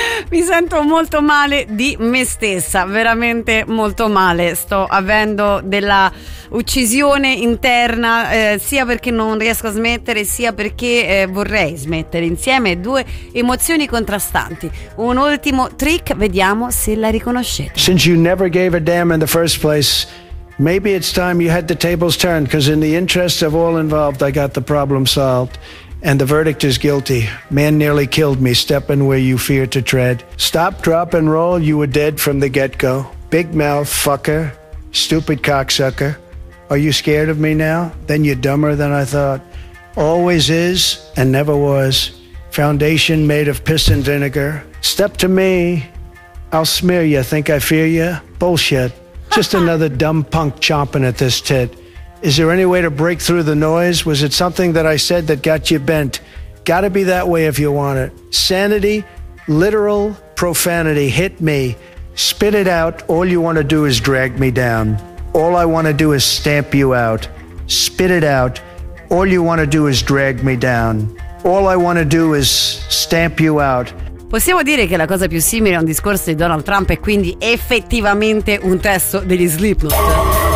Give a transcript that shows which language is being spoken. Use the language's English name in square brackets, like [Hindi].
[Italian] Mi sento molto male di me stessa, veramente molto male. Sto avendo della uccisione interna, sia perché non riesco a smettere, sia perché vorrei smettere. Insieme due emozioni contrastanti. Un ultimo trick, vediamo se la riconoscete. [English] Since you never gave a damn in the first place, maybe it's time you had the tables turned, because in the interest of all involved, I got the problem solved. And the verdict is guilty. Man nearly killed me, stepping where you fear to tread. Stop, drop, and roll, you were dead from the get-go. Big mouth, fucker, stupid cocksucker. Are you scared of me now? Then you're dumber than I thought. Always is, and never was. Foundation made of piss and vinegar. Step to me, I'll smear you, think I fear you? Bullshit. Just another dumb punk chomping at this tit. Is there any way to break through the noise? Was it something that I said that got you bent? Gotta be that way if you want it. Sanity, literal profanity, hit me. Spit it out, all you want to do is drag me down. All I want to do is stamp you out. Spit it out, all you want to do is drag me down. All I want to do is stamp you out. [Italian] Possiamo dire che la cosa più simile a un discorso di Donald Trump è quindi effettivamente un testo degli Slipknot.